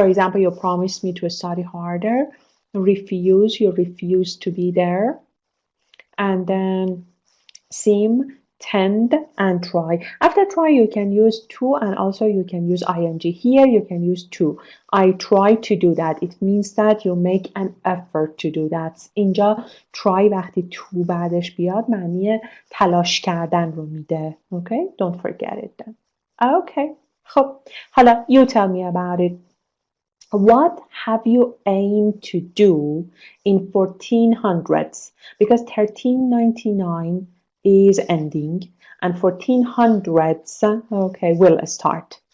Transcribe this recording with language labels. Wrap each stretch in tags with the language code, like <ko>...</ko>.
<en>For example, you promised me to study harder. Refuse, you refuse to be there. And then seem, tend, and try. After try, you can use to, and also you can use ing. Here, you can use to. I try to do that. It means that you make an effort to do that.</en> <fa>اینجا try وقتی to بعدش بیاد معنی تلاش کردن رو میده.</fa> <en>Okay? Don't forget it then. Okay. خب. حالا you tell me about it. What have you aimed to do in 1400s? Because 1399 is ending and 1400s, okay, will start.</en>